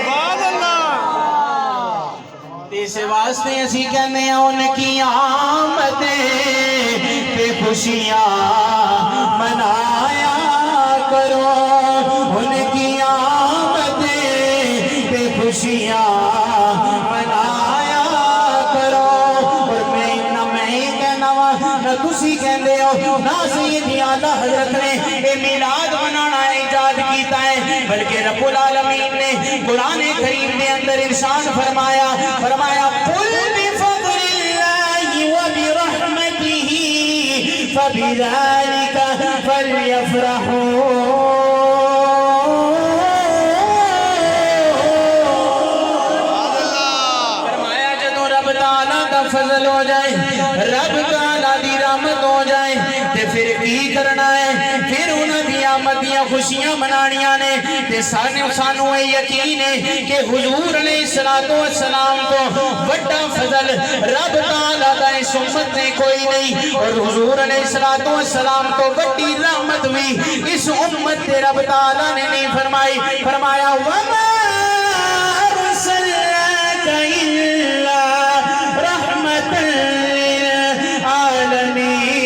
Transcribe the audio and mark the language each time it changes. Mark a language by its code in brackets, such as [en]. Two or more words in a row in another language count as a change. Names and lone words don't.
[pa] اس واسطے اسی کہنے ہیں ان کی آمدیں پہ خوشیاں منایا کرو ان کی آمدیں پہ خوشیاں منایا کرو اور میں ہی کہنا وا نہ تسی کہندے ہو نہ سیدی اعلیٰ حضرت نے یہ میلاد منانا ایجاد کیتا ہے بلکہ رب العالمین نے قرآن کریم کے اندر ارشاد فرمایا [ar] قل بفضل اللہ وبرحمتہ فبذلک فلیفرحوا [pa] فرمایا جدوں رب تعالیٰ کا فضل ہو جائے رب تعالیٰ دی رحمت ہو جائے تے پھر کی کرنا ہے پھر انہاں دی آمدیاں خوشیاں منانیاں نے تے سانو اے یقین ہے کہ حضور علیہ السلام تو بڑا فضل رب تعالیٰ دا اس امت نے کوئی نہیں اور حضور علیہ السلام تو بڑی رحمت بھی اس امت تے رب تعالیٰ نے نہیں فرمایا [ar] وَمَا أَرْسَلْنَاكَ إِلَّا رَحْمَةً لِلْعَالَمِينَ